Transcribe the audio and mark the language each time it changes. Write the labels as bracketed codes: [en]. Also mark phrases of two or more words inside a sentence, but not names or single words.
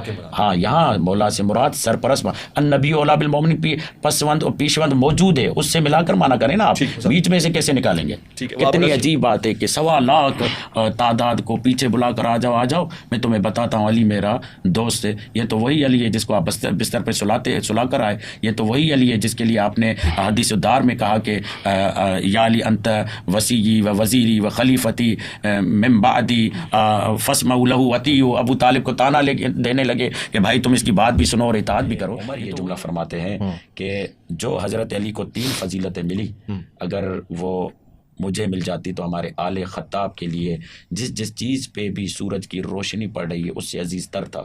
[ur] ہاں یہاں مولا سے مراد سرپرست، [ar] النبی اولیٰ بالمؤمنین [ur] پسوند اور پیشوند موجود ہے، اس سے ملا کر مانا کریں نا آپ، بیچ میں سے کیسے نکالیں گے؟ کتنی عجیب بات ہے کہ 1.25 لاکھ تعداد کو پیچھے بلا کر آ جاؤ میں تمہیں بتاتا ہوں علی میرا دوست ہے۔ یہ تو وہی علی ہے جس کو آپ بستر پہ سلا کر آئے، یہ تو وہی علی ہے جس کے لیے آپ نے حدیث دار میں کہا کہ [ar] یا علی انت وسیعی و وزیری و خلیفتی من بعدی فاسمعوا له واطیعوا۔ [ur] ابو طالب کو تانا دینے لگے کہ بھائی تم اس کی بات بھی سنو اور اطاعت بھی کرو۔ یہ جملہ فرماتے ہیں کہ جو حضرت علی کو 3 فضیلتیں ملی، اگر وہ مجھے مل جاتی تو ہمارے آل خطاب کے لیے جس چیز پہ بھی سورج کی روشنی پڑ رہی ہے اس سے عزیز تر تھا۔